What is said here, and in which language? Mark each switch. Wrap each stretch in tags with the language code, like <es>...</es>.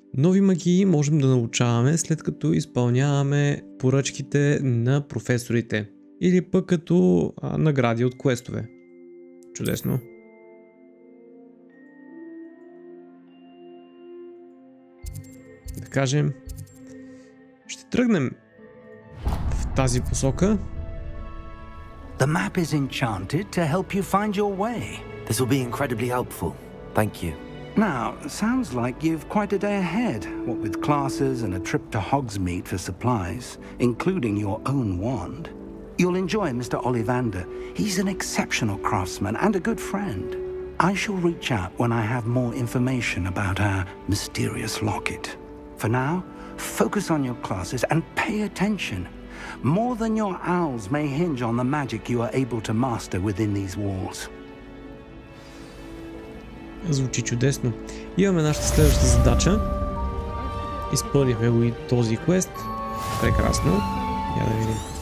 <bg>Нови магии можем да научаваме след като изпълняваме поръчките на професорите или пък като награди от квестове. Чудесно. Да кажем, ще тръгнем в тази посока.</bg> <en>The map is enchanted to help you find your way. This will be incredibly helpful. Thank you. Now, sounds like you've quite a day ahead, what with classes and a trip to Hogsmeade for supplies, including your own wand. You'll enjoy Mr. Ollivander. He's an exceptional craftsman and a good friend. I shall reach out when I have more information about our mysterious locket. For now, focus on your classes and pay attention. More than your owls may hinge on the magic you are able to master within these walls.</en> <bg>Звучи чудесно. Имаме нашата следваща задача. Изпълнихме го и този квест. Прекрасно. Я да видим.</bg>